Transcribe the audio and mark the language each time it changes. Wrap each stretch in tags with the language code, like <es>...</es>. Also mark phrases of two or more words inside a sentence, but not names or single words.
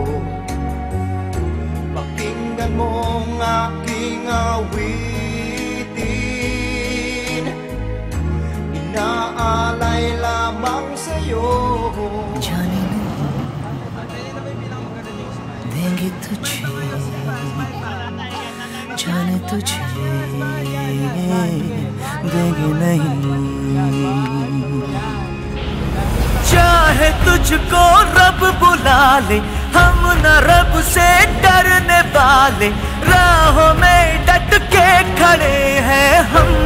<tl>Pakinggan mo ang aking awitin, inaalay lamang sa'yo.</tl> <hi>जानी, देंगे तुझे, जाने तुझे देंगे नहीं। चाहे तुझको रब बुला ले, हम न रब से डरने वाले, राहों में डट के खड़े हैं हम।</hi>